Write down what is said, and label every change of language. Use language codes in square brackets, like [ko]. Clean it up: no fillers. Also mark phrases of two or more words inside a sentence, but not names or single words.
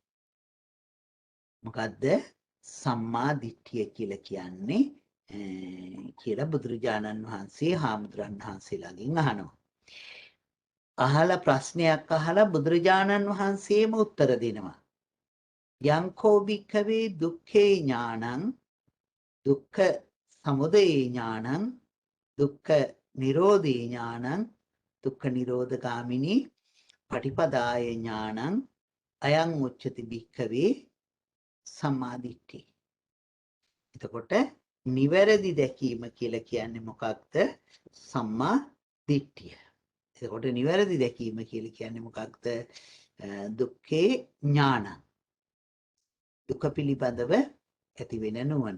[si] මොකද්ද සම්මා දිට්ඨිය කියලා කියන්නේ කියලා බුදුරජාණන් වහන්සේ හාමුදුරන් වහන්සේලාගෙන් අහනවා. අහලා ප්‍රශ්නයක් අහලා බුදුරජාණන් වහන්සේම උත්තර දෙනවා. [pi] යංකෝ භික්ඛවේ දුක්ඛේ ඥානං, දුක්ඛ සමුදය ඥානං, දුක්ඛ නිරෝධේ ඥානං, දුක්ඛ නිරෝධ ගාමිනී පටිපදාය ඥානං අයං උච්චති භික්ඛවේ සම්මා දිට්ඨි. [si] එතකොට නිවැරදි දැකීම කියලා කියන්නේ මොකක්ද? සම්මා දිට්ඨිය. එතකොට නිවැරදි දැකීම කියලා කියන්නේ මොකක්ද? [pi] දුක්ඛේ ඥානං. [si] දුක පිළිබඳව ඇති වෙන නුවණ.